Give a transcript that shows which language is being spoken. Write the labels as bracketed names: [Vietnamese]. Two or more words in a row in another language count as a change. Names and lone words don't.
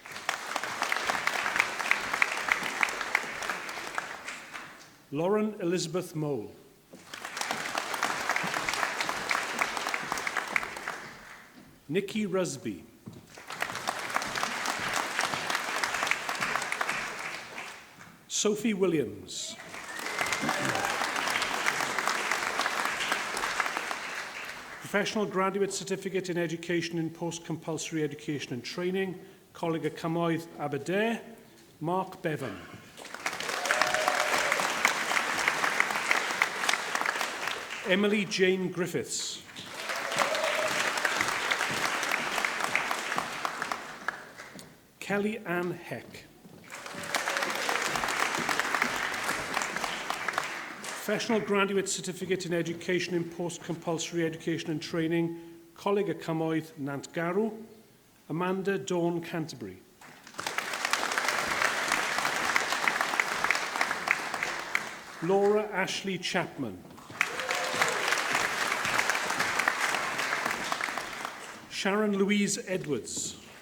[English] Lauren Elizabeth Mole. Nikki Rusby. Sophie Williams. Professional Graduate Certificate in Education in Post-Compulsory Education and Training, colleague Cymoedd Aberdare, Mark Bevan. Emily Jane Griffiths. Kelly Ann Heck. Professional Graduate Certificate in Education in Post-Compulsory Education and Training, colleague Cymoedd Nantgarw, Amanda Dawn Canterbury. Laura Ashley Chapman. Sharon Louise Edwards.